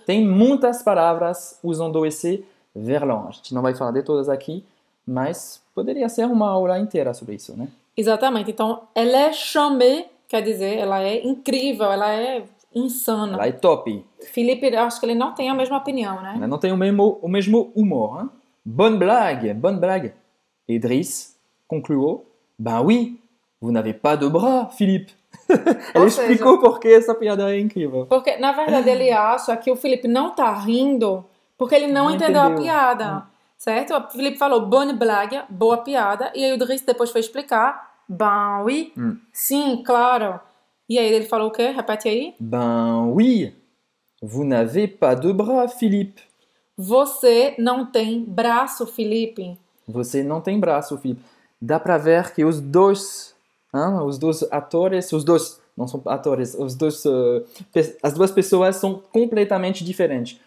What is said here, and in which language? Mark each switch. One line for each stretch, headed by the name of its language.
Portuguese: Tem muitas palavras usando esse verlan. A gente não vai falar de todas aqui, mas poderia ser uma aula inteira sobre isso, né? Exatamente. Então, ela é chame, quer dizer, ela é incrível, ela é insana. Ela é top. Felipe, eu acho que ele não tem a mesma opinião, né? Ela não tem o mesmo humor.
French: Hein? Bonne blague. Et Driss
Portuguese: concluiu,
French: ben oui, vous n'avez pas de bras, Philippe.
Portuguese: Ele explicou por que essa piada é incrível. Porque, na verdade, ele acha que o Felipe não tá rindo porque ele não entendeu a piada. Certo? O Felipe falou
French: bonne blague,
Portuguese: boa piada. E aí o Driss depois foi explicar,
French: ben oui,
Portuguese: sim, claro. E aí ele falou o quê? Repete aí.
French: Ben oui. Vous n'avez pas de bras, Philippe.
Portuguese: Você não tem braço, Felipe. Você não tem braço, Philippe. Dá pra ver que os dois atores, não são atores, as duas pessoas são completamente diferentes.